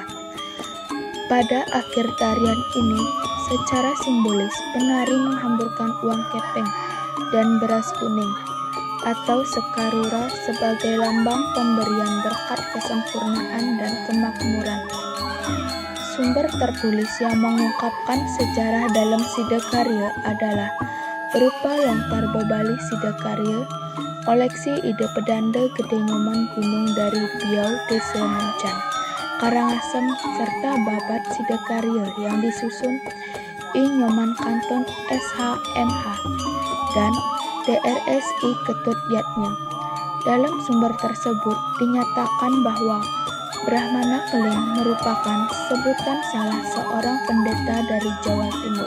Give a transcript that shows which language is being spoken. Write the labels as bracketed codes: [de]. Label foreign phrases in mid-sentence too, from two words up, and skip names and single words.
[id] Pada akhir tarian ini, secara simbolis penari menghamburkan uang kepeng dan beras kuning atau sekarura sebagai lambang pemberian berkat kesempurnaan dan kemakmuran. Sumber tertulis yang mengungkapkan sejarah dalam Siddhakarya adalah berupa Lontar Bebali Siddhakarya, koleksi Ide Pedanda Gede Nyoman Gunung dari Biau Desa Muncan, Karangasem, serta Babat Siddhakarya yang disusun I Nyoman Kanton SHMH dan DRSI Ketut Yatnya. Dalam sumber tersebut dinyatakan bahwa Brahmana Keling merupakan sebutan salah seorang pendeta dari Jawa Timur.